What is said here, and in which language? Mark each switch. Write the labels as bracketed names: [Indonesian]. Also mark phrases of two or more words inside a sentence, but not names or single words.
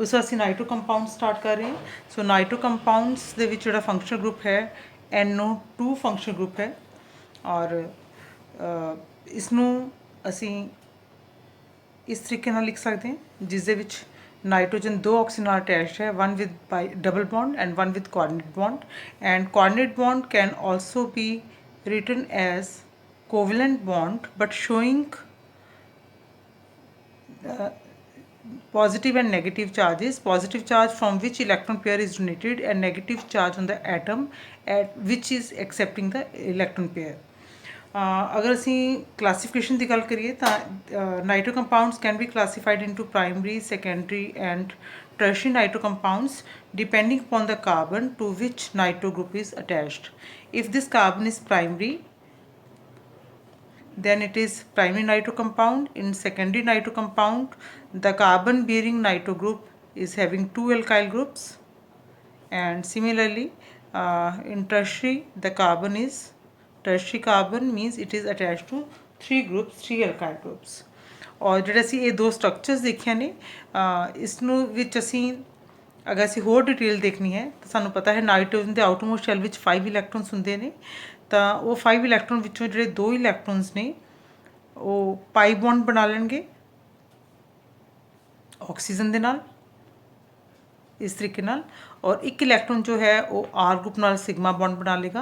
[Punjabi] ਉਸ ਤੋਂ ਅਸੀਂ [English] nitro compound start [Punjabi] ਕਰ ਰਹੇ ਹਾਂ। ਸੋ [English] nitro compounds [Punjabi] ਦੇ ਵਿੱਚ ਜਿਹੜਾ [English] function group [Punjabi] ਹੈ NO2 [English] function group [Punjabi] ਹੈ, ਔਰ ਇਸ ਨੂੰ ਅਸੀਂ ਇਸ ਤਰੀਕੇ ਨਾਲ ਲਿਖ ਸਕਦੇ ਹਾਂ ਜਿਸ ਦੇ ਵਿੱਚ ਨਾਈਟ੍ਰੋਜਨ ਦੋ ਆਕਸੀਜਨ ਨਾਲ ਅਟੈਚਡ ਹੈ, [English] one with double bond and one with coordinate bond, and coordinate bond can also be written as covalent bond but showing positive and negative charges. Positive charge from which electron pair is donated and negative charge on the atom at which is accepting the electron pair. [Punjabi] ਅਗਰ ਅਸੀ ਕਲਾਸੀਫਿਕੇਸ਼ਨ ਕੀ ਗੱਲ ਕਰੀਏ ਤੋ [English] nitro compounds can be classified into primary, secondary and tertiary nitro compounds depending upon the carbon to which nitro group is attached. if this carbon is primary, then it is primary nitro compound. In secondary nitro compound, the carbon bearing nitro group is having two alkyl groups, and similarly in tertiary the carbon is tertiary carbon means it is attached to three groups, three alkyl groups. [Punjabi] और ਜਿਹੜੇ ਅਸੀਂ ਇਹ ਦੋ ਸਟਰਕਚਰਸ ਦੇਖਿਆ ਨੇ, ਇਸ ਨੂੰ ਵਿੱਚ ਅਸੀਂ ਅਗਰ ਅਸੀਂ ਹੋਰ ਡਿਟੇਲ ਦੇਖਣੀ ਹੈ ਤਾਂ ਸਾਨੂੰ ਪਤਾ ਹੈ ਨਾਈਟ੍ਰੋਜਨ ਦੇ [English] outermost shell [Punjabi] ਵਿੱਚ 5 ਇਲੈਕਟ੍ਰੋਨਸ ਹੁੰਦੇ ਨੇ, ਤਾਂ ਉਹ 5 ਇਲੈਕਟ੍ਰੋਨ ਵਿੱਚੋਂ ਜਿਹੜੇ 2 ਇਲੈਕਟ੍ਰੋਨਸ ਨੇ ਉਹ [English] pi bond [Punjabi] ਬਣਾ ਲੈਣਗੇ ਆਕਸੀਜਨ ਦੇ ਨਾਲ ਇਸ ਤਰੀਕੇ ਨਾਲ, ਔਰ ਇੱਕ ਇਲੈਕਟ੍ਰੋਨ ਜੋ ਹੈ ਉਹ [English] R group [Punjabi] ਨਾਲ [English] sigma bond [Punjabi] ਬਣਾ ਲੇਗਾ.